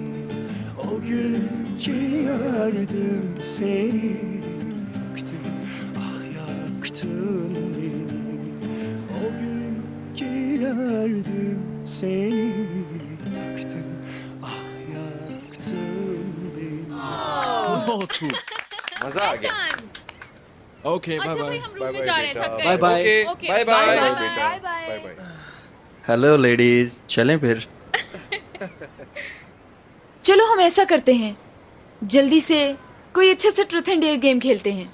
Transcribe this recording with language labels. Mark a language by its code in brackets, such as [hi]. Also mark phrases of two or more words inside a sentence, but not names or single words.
[tr] O gün ki gördüm seni, yaktın, ah yaktın beni. O gün ki gördüm seni, yaktın, ah yaktın beni. [hi] बहुत खूब, मजा आ गया। [en] okay bye [hi] अच्छा बाय। भाई हम रूम में जा रहे हैं, थक गए। [en] bye bye. ओके, bye bye. बाय बाय बाय। बाय। hello ladies, [hi] चलें फिर? चलो हम ऐसा करते हैं, जल्दी से कोई अच्छा सा [en] truth and dare game [hi] खेलते हैं।